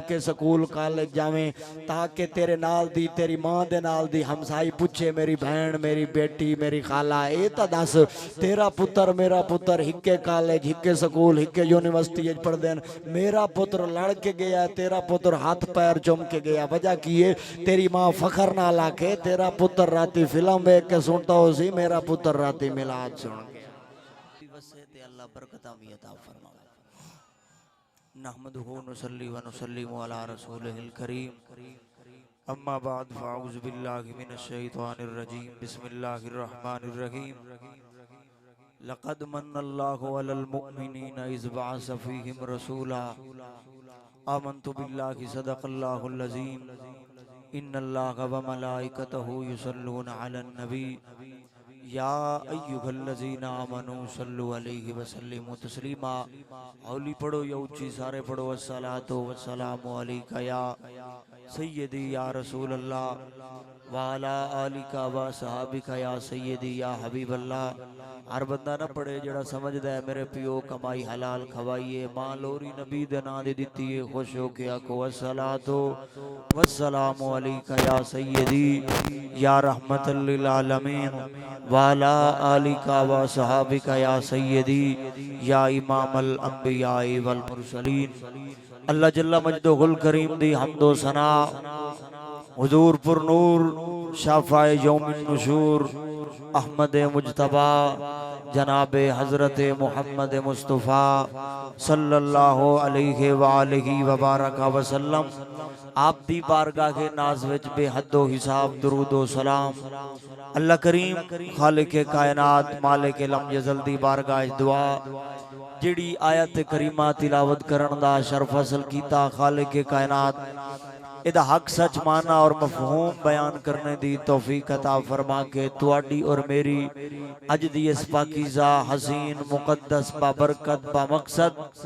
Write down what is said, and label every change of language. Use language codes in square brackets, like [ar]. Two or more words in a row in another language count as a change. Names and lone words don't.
[pa] کے سکول کالج جاویں تاکہ تیرے نال دی تیری ماں دے نال دی ہمسائی پچھے میری بہن میری بیٹی میری خالہ اے تاں دس تیرا پتر میرا پتر ہکے کالج ہکے سکول ہکے یونیورسٹی پڑھدے میرا پتر لڑ کے گیا تیرا پتر ہاتھ پیر چم کے گیا وجہ کی ہے تیری ماں فخر نہ لاکے تیرا پتر راتی فلم دیکھ کے سنتا ہو سی میرا پتر راتی میلاد سن گیا اللہ برکت عطا فرمائے [ar] نحمده ونصلي ونسلم على رسوله الكريم أما بعد فأعوذ بالله من الشيطان الرجيم بسم الله الرحمن الرحيم لقد من الله على المؤمنين إذ بعث فيهم رسولا آمنت بالله صدق الله العظيم إن الله وملائكته يصلون على النبي يا أيها الذين آمنوا صلوا عليه وسلموا [pa] تسلیما اولی پڑھو یا اونچی سارے پڑھو [ar] الصلاة والسلام عليك يا سيدي يا رسول الله وعلى آلك وصحبك يا سيدي يا حبيب الله [pa] ہر بندہ نہ پڑھے جیہڑا سمجھدا ہے میرے پیو کمائی حلال کھوائیے ماں لوری نبی دے ناں دے دتی ہے خوش ہو کے آکھو [ar] الصلاة والسلام عليك يا سيدي يا رحمة للعالمين وعلى آلك وصحبك يا سيدي يا إمام الأنبياء والمرسلين الله جل مجده الكريم [pa] دی حمد و ثنا حضور پر نور شافع یوم النشور احمد مجتبیٰ جناب حضرت محمد مصطفیٰ [ar] صلى الله عليه وآله وبارك وسلم [pa] आप دی بارگاہ کے ناز وچ بے حد و حساب درود و سلام اللہ کریم خالق کائنات مالک لم یزل دی بارگاہ دعا جیہڑی آیت کریمہ تلاوت کرن دا شرف حاصل کیتا خالق کائنات ایدا حق سچ معنی اور مفہوم بیان کرنے دی توفیق عطا فرما کے تواڈی اور میری اج دی اس پاکیزہ حسین مقدس بابرکت بامقصد